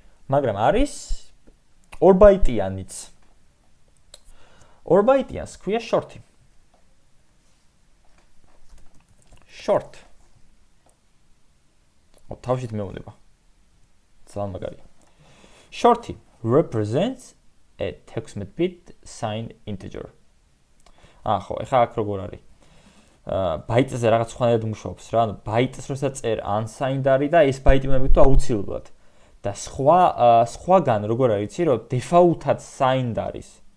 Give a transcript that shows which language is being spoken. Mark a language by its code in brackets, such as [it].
[ka] მაგრამ არის 2 byte-იანიც. 2 byte-იანს ქვია short-ი. short. თავშით მეუბნება. ძალიან მაგარია. short-ი [en] represents a 16-bit signed integer. [ka] ხო, ეხლა აქ როგორ არის? ბაიტზე რაღაც სხვანაირად მუშაობს რა, ანუ ბაიტს როცა წერ unsigned არის და ეს ბაიტი უნდა მივიდო აუცილებლად. და სხვაგან როგორ არის, იცი, რომ default-ად signed არის.